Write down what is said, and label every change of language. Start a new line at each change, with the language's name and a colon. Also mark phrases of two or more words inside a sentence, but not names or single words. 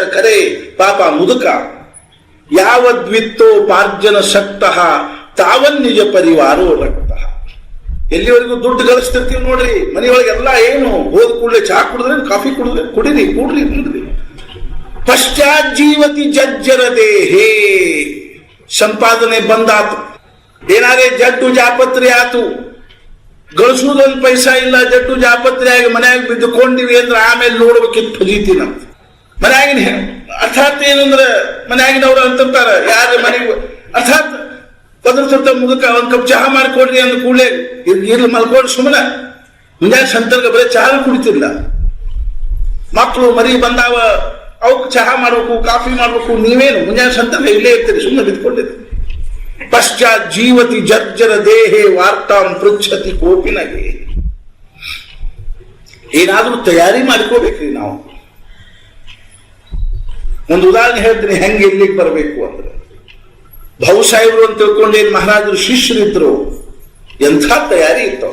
Kannada: ಖರೆ ಪಾಪ ಮುದುಕ
Sanskrit: ಯಾವದ್ವಿತ್ತೋ ಪಾರ್ಜನ ಶಕ್ತಃ ತಾವನ್ ನಿಜ ಪರಿವಾರೋ ರಕ್ತಃ.
Kannada: ಎಲ್ಲಿವರೆಗೂ ದುಡ್ಡು ಗಳಿಸ್ತಿರ್ತೀವಿ ನೋಡ್ರಿ, ಮನೆಯೊಳಗೆಲ್ಲ ಏನು ಹೋದ ಕೂಡಲೇ ಚಹಾ ಕುಡಿದ್ರೆ ಕಾಫಿ ಕುಡಿದ್ರೆ ಕುಡಿರಿ ಕೂಡ್ರಿ ಕುಡಿದ್ರಿ.
Sanskrit: ಪಶ್ಚಾತ್ ಜೀವತಿ ಜಜ್ಜರ ದೇಹೇ.
Kannada: ಸಂಪಾದನೆ ಬಂದಾತು, ಏನಾರೇ ಜಡ್ಡು ಜಾಪತ್ರೆ ಆತು, ಗಳಿಸುವುದೊಂದು ಪೈಸಾ ಇಲ್ಲ, ಜಡ್ಡು ಜಾಪತ್ರೆ ಆಗಿ ಮನ್ಯಾಗ ಬಿದ್ದುಕೊಂಡಿವಿ ಅಂದ್ರೆ ಆಮೇಲೆ ನೋಡ್ಬೇಕಿತ್ತು ಫಜೀತಿ ನಮ್ದು. ಮನ್ಯಾಗಿನ ಅರ್ಥಾತ್ ಏನಂದ್ರೆ ಮನ್ಯಾಗಿನವ್ರು ಅಂತಾರ ಯಾರ ಮನೆಗೆ ಅರ್ಥಾತ್ ಪದರ್ಥ ಮುದುಕ ಒಂದ್ ಕಪ್ ಚಹಾ ಮಾಡಿಕೊಡ್ರಿ ಅಂದ ಕೂಡಲೇ ಇರ್ಲಿ ಮಲ್ಕೊಂಡು ಸುಮ್ಮನೆ ಮುಂಜಾನೆ ಸಂತರ್ಗ ಬರೀ ಚಹಾ ಕುಡಿತಿಲ್ಲ. ಮಕ್ಕಳು ಮರಿ ಬಂದಾವ, ಅವಕ್ಕೆ ಚಹಾ ಮಾಡ್ಬೇಕು, ಕಾಫಿ ಮಾಡ್ಬೇಕು, ನೀವೇನು ಮುಂಜಾನೆ ಸಂತರ್ಗ ಇಲ್ಲೇ ಇರ್ತೀರಿ, ಸುಮ್ಮನೆ ಬಿದ್ಕೊಂಡಿರಿ.
Sanskrit: ಪಶ್ಚಾತ್ ಜೀವತಿ ಜರ್ಜರ ದೇಹೇ ವಾರ್ತಾಂ ಪೃಚ್ಛತಿ ಕೋಪಿನಗೆ.
Kannada: ಏನಾದ್ರೂ ತಯಾರಿ ಮಾಡ್ಕೋಬೇಕ್ರಿ ನಾವು. ಒಂದು ಉದಾಹರಣೆ ಹೇಳ್ತೀನಿ ಹೆಂಗೆ ಇಲ್ಲಿಗೆ ಬರಬೇಕು ಅಂದ್ರೆ, ಭಾವು ಸಾಹೇಬ್ರು ಅಂತ ತಿಳ್ಕೊಂಡೇನು ಮಹಾರಾಜರು ಶಿಷ್ಯರಿದ್ರು, ಎಂಥ ತಯಾರಿ ಇತ್ತು.